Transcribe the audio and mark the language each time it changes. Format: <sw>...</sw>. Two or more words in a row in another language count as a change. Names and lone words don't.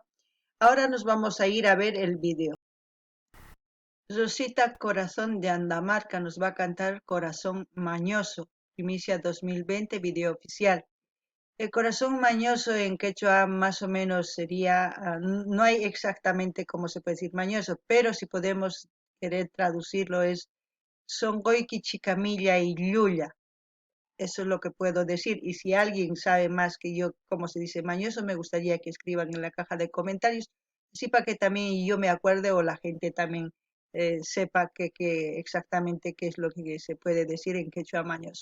<es>Ahora nos vamos a ir a ver el vídeo. Rosita Corazón de Andamarca nos va a cantar Corazón Mañoso. Primicia 2020, video oficial. El corazón mañoso en quechua más o menos sería, no hay exactamente cómo se puede decir mañoso, pero si podemos querer traducirlo es</es> <qu>songoiki chicamilla y llulla.</qu> <es>Eso es lo que puedo decir. Y si alguien sabe más que yo cómo se dice mañoso, me gustaría que escriban en la caja de comentarios, así para que también yo me acuerde o la gente también sepa que exactamente qué es lo que se puede decir en quechua mañoso.</es>